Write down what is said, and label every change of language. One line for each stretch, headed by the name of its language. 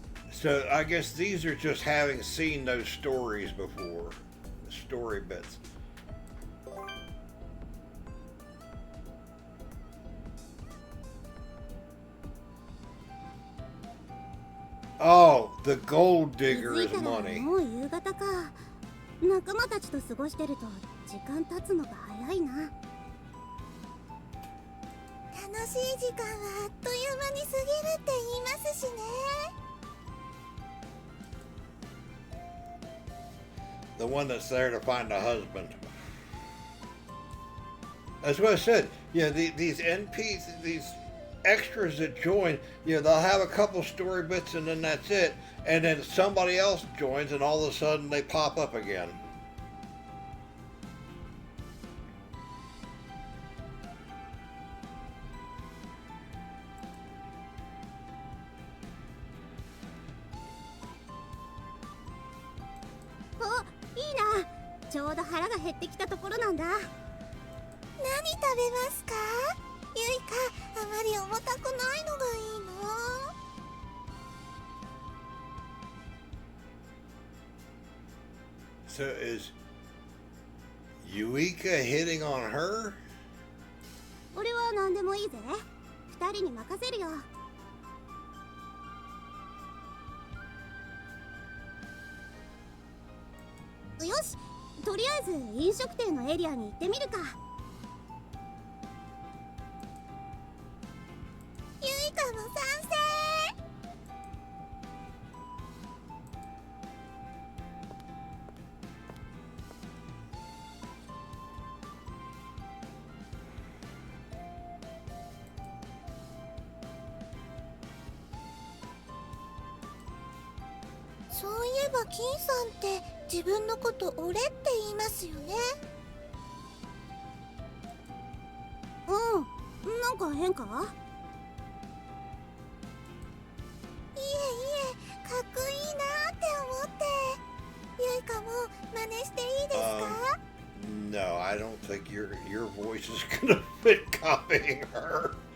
English: So I guess these are just having seen those stories before. Story bits. Oh, the gold digger is money.
Japanese: もう夕方か。仲間たちと過ごしてると時間経つのが早いな。楽しい時間はあっという間に過ぎるって言いますしね。
English: The one that's there to find a husband. That's what I said. Yeah, these NPs, these extras that join, they'll have a couple story bits and then that's it. And then somebody else joins and all of a sudden they pop up again.
Japanese: Oh, いいな。ちょうど腹が減ってきたところなんだ。何食べますか？ゆいか、あまり重たくないのがいいな。
English: So is Yuika hitting on her?
Japanese: 俺は何でもいいぜ。二人に任せるよ。よし、とりあえず飲食店のエリアに行ってみるか。ゆいかも賛成。そういえば金さんって自分のこと俺って言いますよね。うん、なんか変か？いえいえ、かっこいいなって思って。ゆいかも真似していいですか
English: ？No, I don't think your voice is gonna fit copying her.